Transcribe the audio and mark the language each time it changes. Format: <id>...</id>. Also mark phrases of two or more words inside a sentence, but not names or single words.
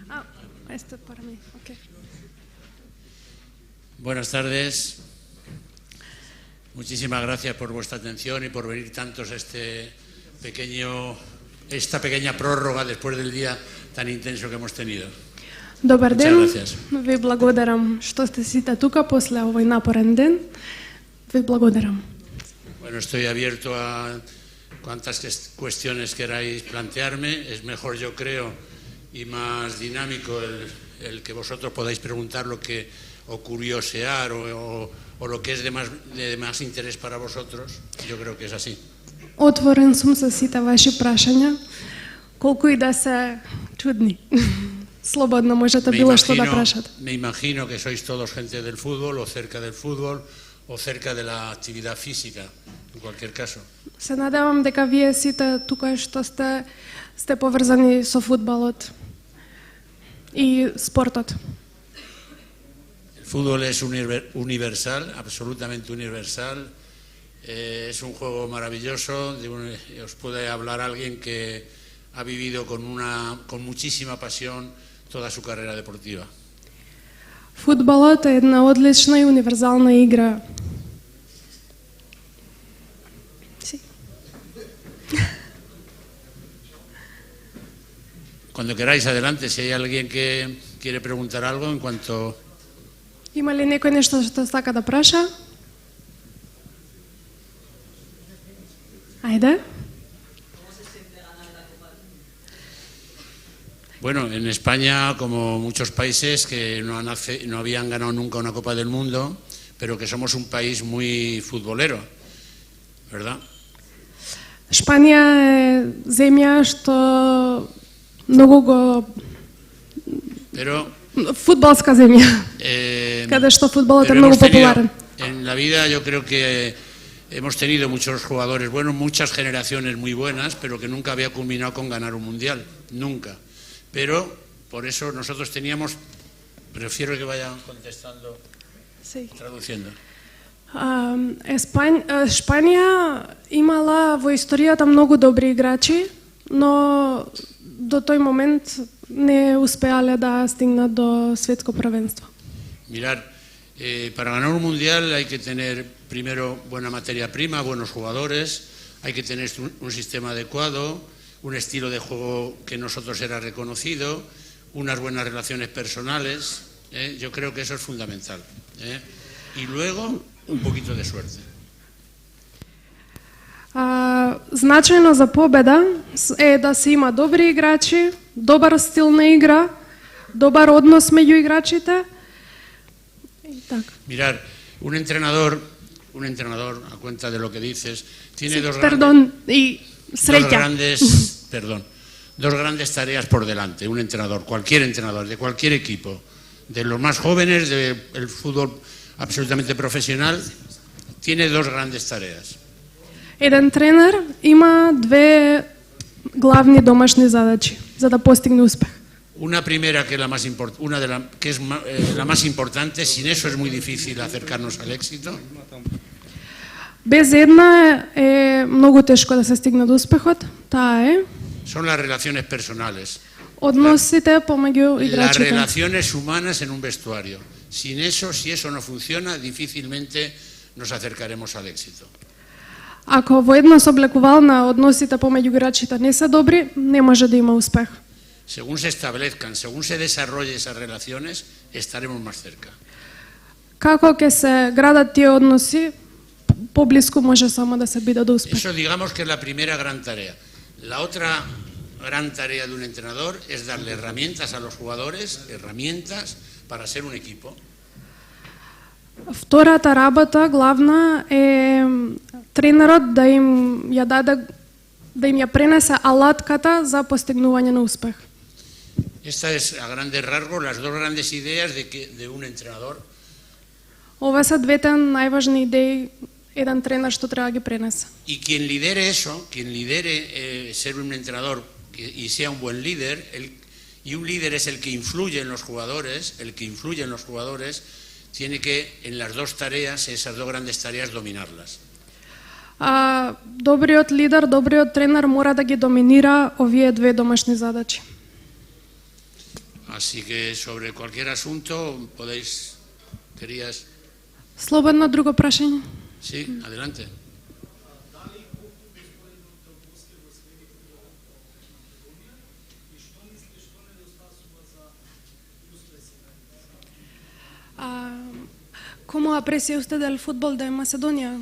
<es>Ah, esto es para mí, ok. Buenas tardes. Muchísimas gracias por vuestra atención y por venir tantos a esta pequeña prórroga después del día tan intenso que hemos tenido.</es> <mk>Добър</mk> <es>Muchas</es> <mk>ден,</mk> <es>gracias.</es> <mk>ви благодарам, що сте сите тук после овој напорен ден. Ви благодарам.</mk> <es>Bueno, estoy abierto a cuantas cuestiones queráis plantearme. Es mejor, yo creo, y más dinámico el que vosotros podáis preguntar lo que o curiosear o lo que es de más interés para vosotros. Yo creo que es así.</es> <mk>Отворен сум за сите ваши прашања, колку и да се чудни. Слободно можете било што да прашате.</mk> <es>Me imagino que sois todos gente del fútbol o cerca del fútbol o cerca de la actividad física, en cualquier caso.</es> <mk>Се надевам дека вие сите тука што сте поврзани со фудбалот и спортот.</mk> <es>El fútbol es universal, absolutamente universal. Es un juego maravilloso. Os puede hablar alguien que ha vivido con muchísima pasión toda su carrera deportiva.</es> <mk>Фудбалот е една одлична и универзална игра.</mk> <es>Sí. Cuando queráis, adelante. Si hay alguien que quiere preguntar algo en cuanto...</es> <mk>Има ли некој нешто што сака да праша? Ајде.</mk> <es>Bueno, en España, como muchos países que no habían ganado nunca una Copa del Mundo, pero que somos un país muy futbolero, ¿verdad?</es> <mk>Шпанија е земја што многу го фудбалска земја. Каде што фудбалот е многу популарен.</mk> <es>En la vida yo creo que hemos tenido muchos jugadores buenos, muchas generaciones muy buenas, pero que nunca había culminado con ganar un mundial, nunca. Pero por eso nosotros teníamos, prefiero que vayan contestando, traduciendo.</es> <mk>Шпанија имала во историјата многу добри играчи, но до тој момент не успеале да стигнат до светско првенство.</mk> <es>Mirar, para ganar un mundial hay que tener primero buena materia prima, buenos jugadores, hay que tener un sistema adecuado, un estilo de juego que nosotros era reconocido, unas buenas relaciones personales. Yo creo que eso es fundamental. Y luego un poquito de suerte.</es> <mk>Значајно за победа е да се има добри играчи, добар стил на игра, добар однос меѓу играчите.</mk> <es>Mirar, un entrenador, a cuenta de lo que dices, tiene dos grandes tareas por delante. Un entrenador, cualquier entrenador, de cualquier equipo, de los más jóvenes, del fútbol absolutamente profesional, tiene dos grandes tareas.</es> <mk>Еден тренер има две главни домашни задачи за да постигне успех.</mk> <es>Una primera que es la más importante, sin eso es muy difícil acercarnos al éxito.</es> <mk>Без една е многу тешко да се стигне до успехот, таа е</mk> <es>Son las relaciones personales.</es> <mk>Односите помеѓу играчите.</mk> <es>Las relaciones humanas en un vestuario. Sin eso, si eso no funciona, difícilmente nos acercaremos al éxito.</es> <mk>Ако во една соблекувална односите помеѓу играчите не се добри, не може да има успех.</mk> <es>Según se establezcan, según se desarrolle esas relaciones, estaremos más cerca.</es> <mk>Како ќе се градат тие односи, поблиску може само да се биде до успех.</mk> <es>Eso digamos que es la primera gran tarea. La otra gran tarea de un entrenador es darle herramientas a los jugadores, herramientas para ser un equipo.</es> <mk>Втората работа, главна, е тренерот да им ја даде, да им ја пренесе алатката за постигнување на успех.</mk> <es>Esta es a grandes rasgos las dos grandes ideas de un entrenador.</es> <mk>Ова се двете најважни идеи еден тренер што треба да ги пренесе.</mk> <es>Y quien lidere eso, quien lidere ser un entrenador y sea un buen líder, Y un líder es el que influye en los jugadores, tiene que en las dos tareas, esas dos grandes tareas, dominarlas.</es> <mk>Добриот лидер, добриот тренер мора да ги доминира овие две домашни задачи.</mk> <es>Así que sobre cualquier asunto querías...</es> <mk>Слободно друго прашање?</mk> <es>Sí, adelante. ¿Cómo aprecia usted el fútbol de Macedonia?</es>